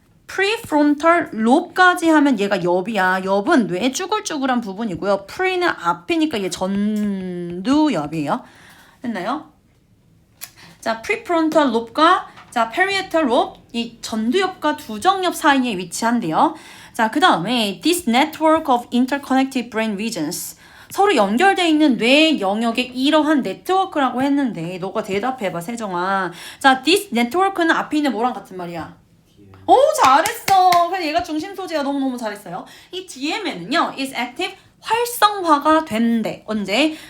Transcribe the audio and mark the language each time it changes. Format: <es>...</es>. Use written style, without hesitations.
<ko>prefrontal lobe까지 하면 얘가 옆이야. 옆은 뇌 쭈글쭈글한 부분이고요. pre는 앞이니까 얘 전두엽이에요. 됐나요? 자, prefrontal lobe과 자, parietal lobe, 이 전두엽과 두정엽 사이에 위치한대요.</ko> <en>자, 그 다음에 this network of interconnected brain regions.</en> <ko>서로 연결되어 있는 뇌 영역의 이러한 네트워크라고 했는데 너가 대답해봐, 세정아. 자,</ko> <en>this network</en> <ko>는 앞에 있는 뭐랑 같은 말이야? 오, 잘했어. 그냥 얘가 중심 소재야. 너무너무 잘했어요. 이 DMN은요,</ko> <en>is active,</en> <ko>활성화가 된대. 언제?</ko>